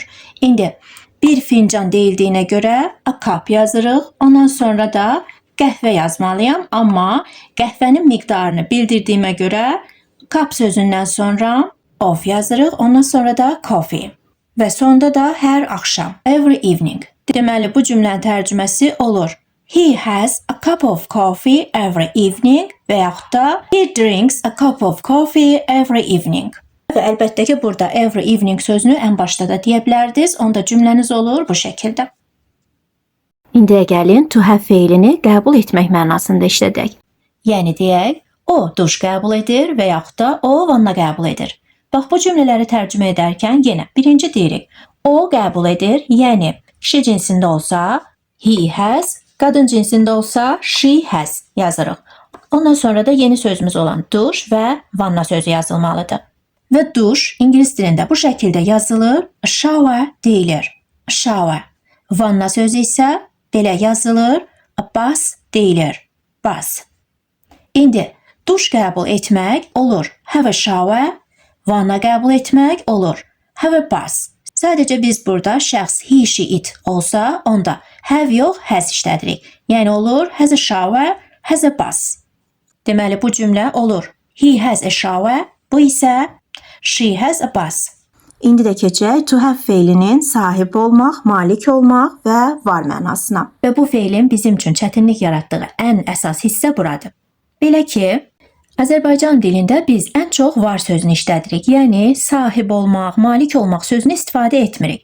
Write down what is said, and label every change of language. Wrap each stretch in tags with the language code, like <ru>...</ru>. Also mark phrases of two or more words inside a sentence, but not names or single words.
<az>İndi 1 fincan deyildiyinə görə</az> <en>a cup</en> <az>yazırıq, ondan sonra da qəhvə yazmalıyam, amma qəhvənin miqdarını bildirdiyimə görə cup sözündən sonra of yazırıq, ondan sonra da coffee. Və sonda da hər axşam,</az> <en>every evening.</en> <az>Deməli, bu cümlənin tərcüməsi olur.</az> <en>He has a cup of coffee every evening</en> <az>və yaxud da</az> <en>he drinks a cup of coffee every evening.</en> <az>Və əlbəttə ki, burada</az> <en>every evening</en> <az>sözünü ən başda da deyə bilərdiniz, onda cümləniz olur bu şəkildə. İndiyə gəlin</az> <en>to have</en> <az>feilini qəbul etmək mənasında işlədək. Yəni deyək, o duş qəbul edir və yaxud da o vanna qəbul edir. Bax, bu cümlələri tərcümə edərkən yenə birinci deyirik. O qəbul edir, yəni kişi cinsində olsa</az> <en>he has,</en> <az>qadın cinsində olsa</az> <en>she has</en> <az>yazırıq. Ondan sonra da yeni sözümüz olan duş və vanna sözü yazılmalıdır. Və duş ingilis dilində bu şəkildə yazılır, shower deyilir. Shower. Vanna sözü isə belə yazılır, bath deyilir. Bath. İndi duş qəbul etmək olur,</az> <en>have a shower.</en> <az>Vanna qəbul etmək olur,</az> <en>have a bath.</en> <az>Sadəcə biz burada şəxs</az> <en>he, she, it</en> <az>olsa, onda have yox, has işlədirik. Yəni olur,</az> <en>has a shower, has a bath.</en> <az>Deməli, bu cümlə olur,</az> <en>he has a shower,</en> <az>bu isə</az> <en>she has a bath.</en> <az>İndi də keçək</az> <en>to have</en> <az>feilinin sahib olmaq, malik olmaq və var mənasına. Və bu feilin bizim üçün çətinlik yaratdığı ən əsas hissə buradır. Belə ki, Azərbaycan dilində biz ən çox var sözünü işlədirik. Yəni, sahib olmaq, malik olmaq sözünü istifadə etmirik.</az>